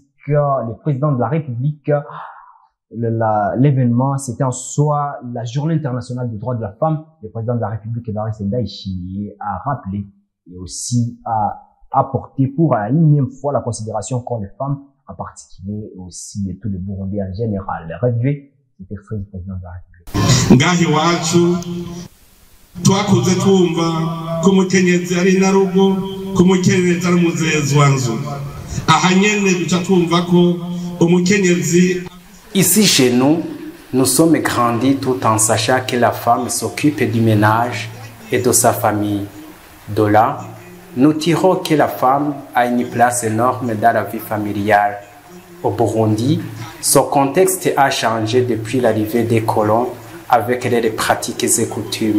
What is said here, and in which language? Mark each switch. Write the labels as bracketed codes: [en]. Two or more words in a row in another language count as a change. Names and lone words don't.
[fr] Le président de la République, l'événement, c'était en soi la journée internationale des droits de la femme. Le président de la République, Evariste Ndayishimiye, a rappelé et aussi a apporté pour la énième fois la considération qu'ont les femmes, en particulier aussi de tous les Burundais en général. Revivez cet extrait du président de la République. [rn] Ngahi wacu twakuze twumva ko umukenyezi ari narugo ko umukenyezi ari muzezi wanzu aha nyene duca twumva ko umukenyezi. [fr] Ici chez nous, nous sommes grandis tout en sachant que la femme s'occupe du ménage et de sa famille. De là, nous tirons que la femme a une place énorme dans la vie familiale. Au Burundi, son contexte a changé depuis l'arrivée des colons avec les pratiques et coutumes.